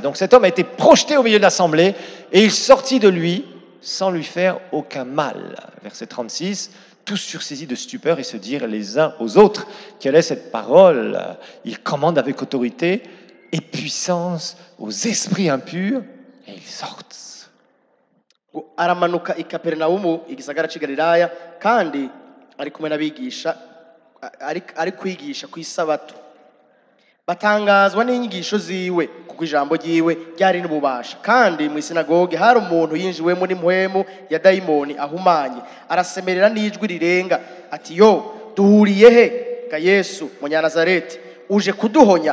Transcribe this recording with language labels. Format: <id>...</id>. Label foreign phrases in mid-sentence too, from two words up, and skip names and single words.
<fr>Donc cet homme a été projeté au milieu de l'assemblée et il sortit de lui sans lui faire aucun mal. Verset 36, tous sursaisis de stupeur et se dirent les uns aux autres, quelle est cette parole? Il commande avec autorité et puissance aux esprits impurs et ils sortent.</fr> <rn>Aramanuka i Kaperinaumu igisagara cy'i Galilaya kandi ari kumwe n'abigisha ari kwigisha ku isabato. Batangazwa n'inyigisho ziwe kuko ijambo ryiwe ryari n'ububasha. Kandi mu sinagoge hari umuntu yinjiwemo n'impwemu ya dayimoni ahumanye, arasemerera n'ijwi rirenga ati, yo duhuriye he ga Yesu Munyanazareti, uje kuduhonya?</rn>